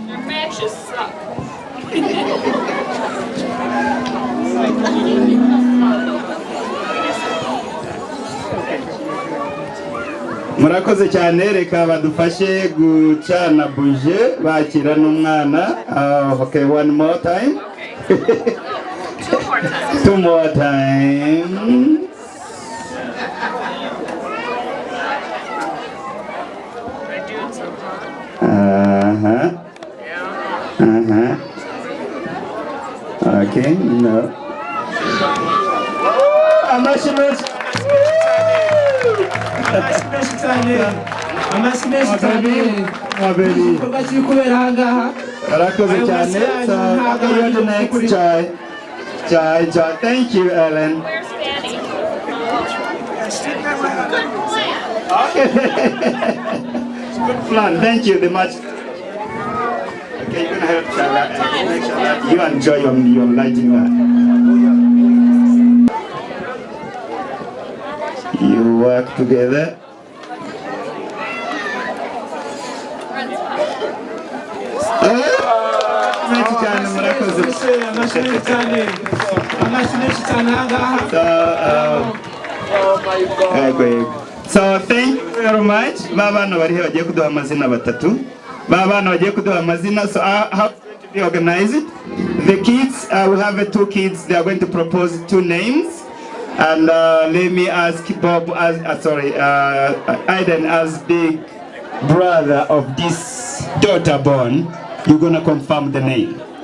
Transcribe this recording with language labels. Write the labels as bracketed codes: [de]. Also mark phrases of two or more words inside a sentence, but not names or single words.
[rw] murakoze cyane, reka badufashe gucana buje bakira n'umwana. [en] Okay, one more time. Two more times. Okay, no. [rw] igikorwa kiri kubera aha ngaha. Murakoze cyane. [en] So, you're the next child. Thank you, Ellen. Okay. Good plan. Thank you very much. Okay, you're gonna help Charlotte and make sure that you enjoy your lighting that. You work together. So thank you very much. [rw] Babana bari he bagiye kuduha amazina batatu. Babana bagiye kuduha amazina. [en] So how to be organized? The kids, we have two kids. They are going to propose two names. And let me ask Bob, Aiden, as big brother of this daughter born, you're gonna confirm the name.